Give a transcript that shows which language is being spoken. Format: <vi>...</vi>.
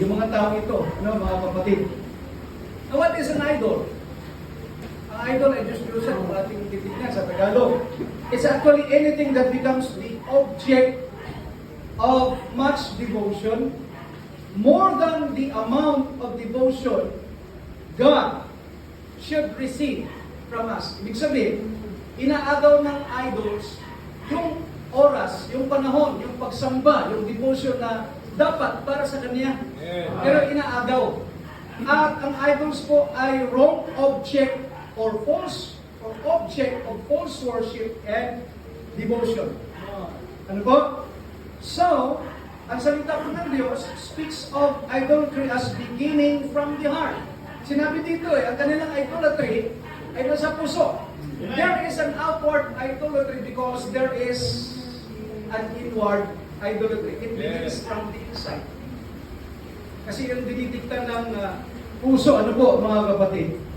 <tl>Yung mga tao ito, mga kapatid.</tl> <en>Now, what is an idol?</en> <tl>Ang idol ay Diyos kung ating titignan sa Tagalog.</tl> <en>It's actually anything that becomes the object of much devotion, more than the amount of devotion God should receive from us.</en> <tl>Ibig sabihin, inaagaw ng idols yung oras, yung panahon, yung pagsamba, yung devotion na dapat para sa Kanya. Pero inaagaw.</tl> <en>At ang idols po ay wrong object or object of false worship and devotion.</en> <tl>Ano po?</tl> <en>So,</en> <tl>ang salita po ng Diyos</tl> <en>speaks of idolatry as beginning from the heart.</en> <tl>Sinabi dito ang kanilang idolatry ay nasa puso.</tl> <en>There is an outward idolatry because there is an inward idolatry. It begins from the inside.</en> <tl>Kasi yung dinidiktan ng puso, ano po mga kapatid?</tl>